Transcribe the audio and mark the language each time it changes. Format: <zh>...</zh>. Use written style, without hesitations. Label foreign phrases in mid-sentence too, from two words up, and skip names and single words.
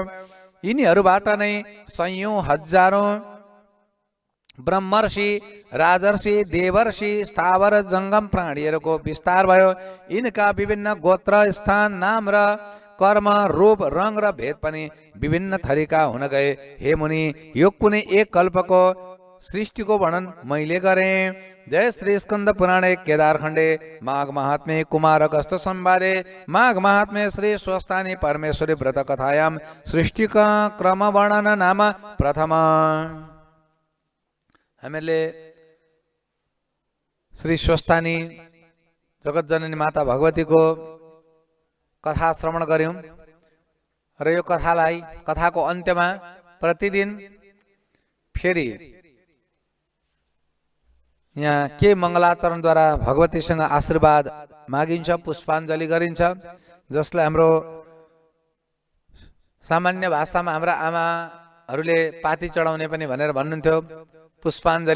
<ne>यिनीहरूबाट नै सयौं हजारौं ब्रह्मर्षि, राजर्षि, देवर्षि, स्थावर जंगम प्राणीहरूको विस्तार भयो। यिनका विभिन्न गोत्र, स्थान, नाम र कर्म, रूप, रंग र भेद पनि विभिन्न थरीका हुन गए। हे मुनि, यो कुनै एक कल्पको सृष्टिको वर्णन मैले गरेँ।</ne> <sa>जय श्री स्कंद पुराणे केदारखण्डे माघ महात्म्ये कुमार गस्त संवादे माघ महात्म्ये श्री स्वस्थानी परमेश्वरी व्रत कथायां सृष्टि क्रम वर्णन नाम प्रथम।</sa> <ne>हामीले श्री स्वस्थानी जगत जननी माता भगवतीको कथा श्रवण गर्यौं र यो कथाको अन्त्यमा प्रतिदिन फेरि यहाँ के मङ्गलाचरणद्वारा भगवतीसँग आशीर्वाद मागिन्छ, पुष्पाञ्जली गरिन्छ, जसलाई हाम्रो सामान्य भाषामा हाम्रा आमाहरूले पाती चढाउने पनि भनेर भन्नुहुन्थ्यो, पुष्पाञ्जली।</ne>